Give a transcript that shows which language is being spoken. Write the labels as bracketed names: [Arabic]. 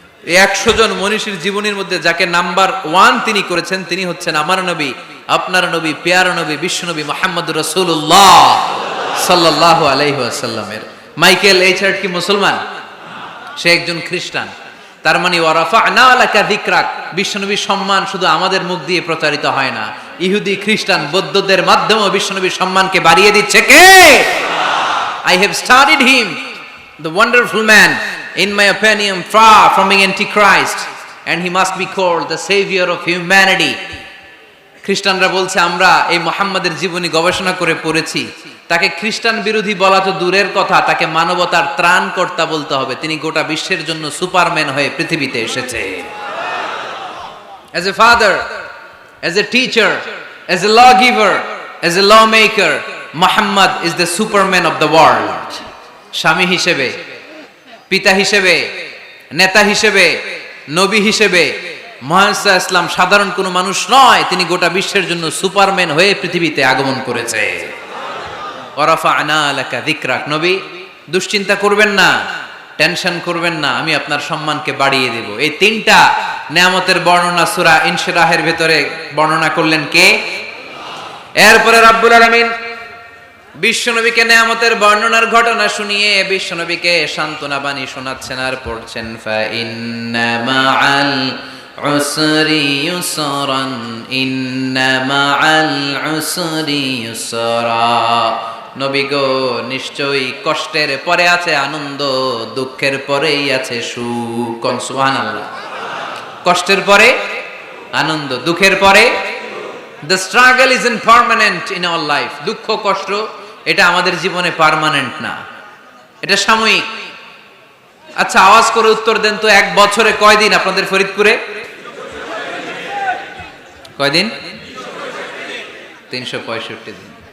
[Bangla] এই 100 জন মনীষীর জীবনীর মধ্যে যাকে নাম্বার 1 তিনি করেছেন, তিনি হচ্ছেন আমার নবী, আপনার নবী, প্যারা নবী, বিশ্বনবী মুহাম্মদুর রাসূলুল্লাহ সাল্লাল্লাহু আলাইহি ওয়াসাল্লামের। মাইকেল এইচ হার্ট কি মুসলমান? সে একজন খ্রিস্টান। তার মানে [Arabic] ওয়ারাফা'না লাকা যিকরাক, [Bangla] বিশ্বনবীর সম্মান শুধু আমাদের মুখ দিয়ে প্রচারিত হয় না, ইহুদি, খ্রিস্টান, বৌদ্ধদের মাধ্যমেও বিশ্বনবীর সম্মানকে বাড়িয়ে দিচ্ছে কে? [English] I have studied him, the wonderful man, in my opinion, far from being antichrist, and he must be called the savior of humanity. [Bangla] খ্রিস্টানরা বলছে, আমরা এই মুহাম্মাদের জীবনী গবেষণা করে পড়েছি, তাকে খ্রিস্টান বিরোধী বলা তো দূরের কথা, তাকে মানবতার ত্রাণকর্তা বলতে হবে। তিনি গোটা বিশ্বের জন্য সুপারম্যান হয়ে পৃথিবীতে এসেছে। [English] As a father, as a teacher, as a lawgiver, as a lawmaker, Muhammad is the superman of the world. [Bangla] স্বামী হিসেবে, পিতা হিসেবে, নেতা হিসেবে, নবী হিসেবে মুহাম্মদ সাল্লাল্লাহু আলাইহি ওয়াসাল্লাম সাধারণ কোনো মানুষ নয়, তিনি গোটা বিশ্বের জন্য সুপারম্যান হয়ে পৃথিবীতে আগমন করেছে। [Arabic] ওয়ারাফা'না লাকা যিকরাক, [Bangla] নবী দুশ্চিন্তা করবেন না, টেনশন করবেন না, আমি আপনার সম্মানকে বাড়িয়ে দেব। এই তিনটা নেয়ামতের বর্ণনা সূরা ইনশিরাহের ভেতরে বর্ণনা করলেন কে? এরপরে রাব্বুল আলামিন বিশ্বনবীকে নেয়ামতের বর্ণনার ঘটনা শুনিয়ে বিশ্বনবীকে সান্ত্বনা বাণী শোনাচ্ছেন আর পড়ছেন, [Arabic] ফা ইন্না মাআল উসরি ইউসরান, ইন্না মাআল উসরি ইউসরা। [Bangla] নবী গো, নিশ্চয়ই কষ্টের পরে আছে আনন্দ, দুঃখের পরেই আছে সুখ। সুবহানাল্লাহ। কষ্টের পরে আনন্দ, দুঃখের পরে। [English] The struggle is impermanent in our life. [Bangla] দুঃখ কষ্ট এটা আমাদের জীবনে পার্মানেন্ট না, এটা সাময়িক। আচ্ছা, আওয়াজ করে উত্তর দেন তো, এক বছরে কয়দিন আপনাদের ফরিদপুরে? কয়দিন? 365 দিন।